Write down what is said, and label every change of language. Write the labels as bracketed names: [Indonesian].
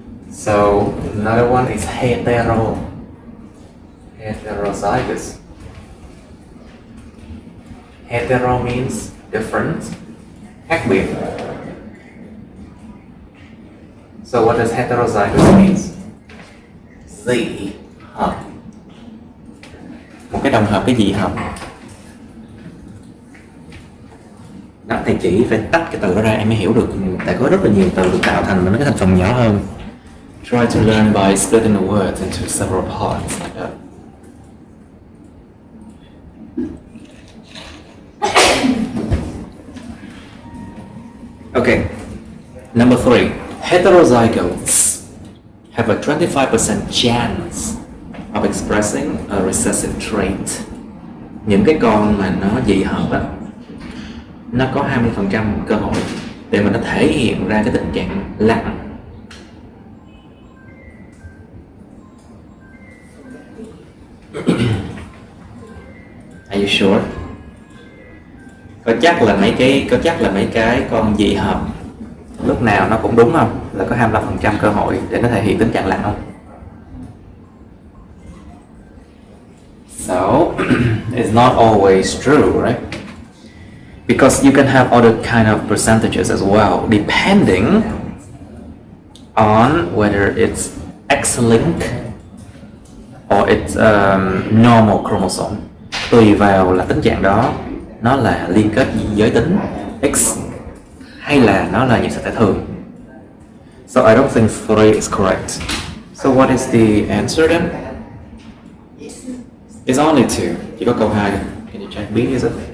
[English] So another one is hetero. Heterozygous. Hetero means different, [Vietnamese] khác biệt. [English] So what does heterozygous means? [Vietnamese] Dị hợp. Một cái đồng hợp, cái dị hợp. Đó, thầy chỉ phải tách cái từ đó ra em mới hiểu được. Tại có rất là nhiều từ được tạo thành mà nó cái thành phần nhỏ hơn. [English] Try to learn by splitting the words into several parts like that. Okay, number 3. Heterozygotes have a 25% chance of expressing a recessive trait. [Vietnamese] Những cái con mà nó dị hợp á, nó có 20% cơ hội để mà nó thể hiện ra cái tình trạng lặng. [English] Are you sure? [Vietnamese] Có chắc là mấy cái con dị hợp lúc nào nó cũng đúng không? Là có 25% cơ hội để nó thể hiện tình trạng lặng không? [English] So it's not always true, right? Because you can have other kind of percentages as well, depending on whether it's X-linked or it's normal chromosome. [Vietnamese] Tùy vào là tính trạng đó nó là liên kết giới tính X hay là nó là nhiễm sắc thể thường. [English] So I don't think 3 is correct. So what is the answer then? It's only 2. [Vietnamese] Chỉ có câu 2. [English] Can you check B, is it?